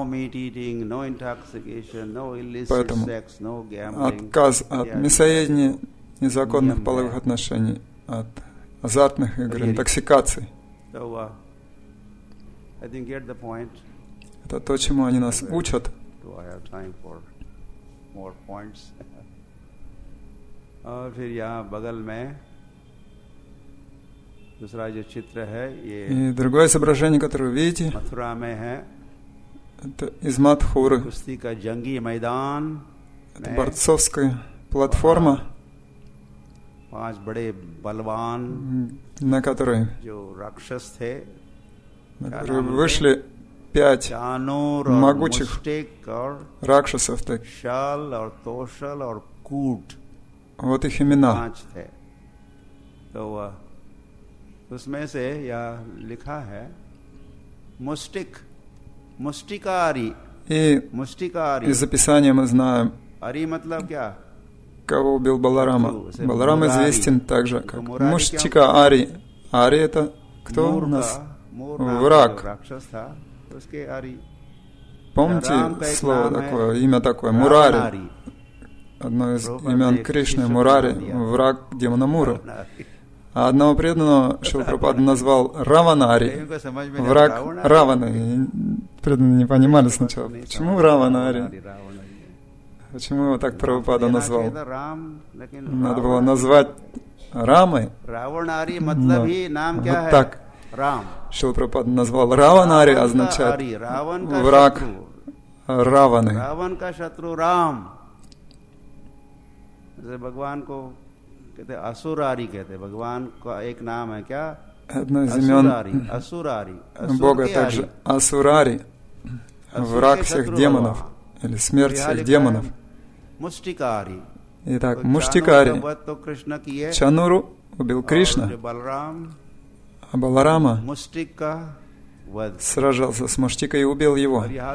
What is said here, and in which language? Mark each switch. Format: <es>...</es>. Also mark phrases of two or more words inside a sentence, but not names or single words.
<ru>Поэтому отказ от мясоедения, незаконных половых отношений, от азартных игр, интоксикаций. Это то, чему они нас учат.</ru> <hi>और फिर यहाँ बगल में दूसरा जो चित्र है ये</hi> <ru>И другое изображение, которое вы видите,</ru> <hi>मथुरा में है.</hi> <ru>это из Мадхуры.</ru> <hi>कुश्ती का जंगी मैदान</hi> <ru>Это борцовская платформа,</ru> <hi>5 बड़े बलवान</hi> <ru>на которой</ru> <hi>जो राक्षस थे,</hi> <ru>вышли 5</ru> <hi>चानूर और</hi> <ru>могучих</ru> <hi>मुष्टिक और</hi> <ru>ракшасов. Так.</ru> <hi>शल और तोशल और कूट,</hi> <ru>Вот их имена.</ru> <hi>5 थे. तो उसमें से यह लिखा है मुष्टिक, मुष्टिकारी.</hi> <ru>И</ru> <hi>मुष्टिकारी</hi> <ru>из описания мы знаем,</ru> <hi>अरी मतलब क्या?</hi> <ru>кого убил Баларама. Баларам известен также как Муштика Ари. Ари это кто у нас? Враг.</ru> <hi>राक्षस था, उसके आरी.</hi> <ru>Помните слово такое, имя такое? Мурари. Одно из имен Кришны, Мурари, враг демона Муру. А одного преданного Шрила Прабхупада назвал Раванари, враг Раваны. Преданные не понимали сначала, почему Раванари? Почему его так Прабхупада назвал? Надо было назвать Рамой. Вот так. Шрила Прабхупада назвал Раванари, означает враг Раваны.</ru> <hi>भगवान को कहते असुरारी कहते. भगवान का एक नाम है क्या?</hi> <ru>Одно из имен Бога также Асурари, враг всех демонов, или смерть всех демонов. Итак, Муштикари. Чануру убил Кришна, а Баларама сражался с Муштикой и убил его.</ru>